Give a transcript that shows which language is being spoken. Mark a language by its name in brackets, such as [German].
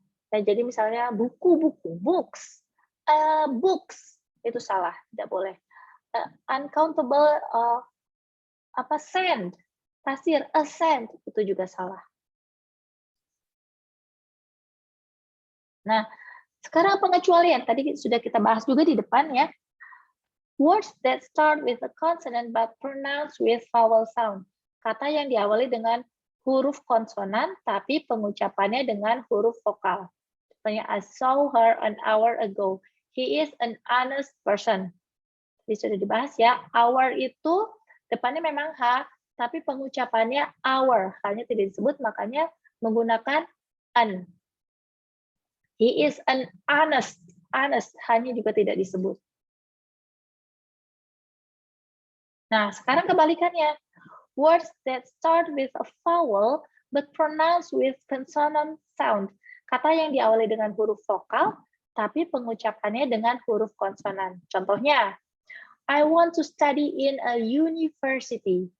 [Indonesian] Nah, jadi misalnya buku-buku, books, books, itu salah, tidak boleh. Uncountable, sand, pasir, a sand, itu juga salah. Nah, sekarang pengecualian, tadi sudah kita bahas juga di depan ya. [English] Words that start with a consonant but pronounced with vowel sound. [Indonesian] Kata yang diawali dengan huruf konsonan, tapi pengucapannya dengan huruf vokal. Contohnya, [English] I saw her an hour ago. He is an honest person. [Indonesian] Jadi sudah dibahas ya, hour itu depannya memang H, tapi pengucapannya our. Hanya tidak disebut, makanya menggunakan an. [English] He is an honest. Honest, [Indonesian] hanya juga tidak disebut. Nah, sekarang kebalikannya. [English] Words that start with a vowel but pronounced with consonant sound. [Indonesian] Kata yang diawali dengan huruf vokal, tapi pengucapannya dengan huruf konsonan. Contohnya, [English] I want to study in a university.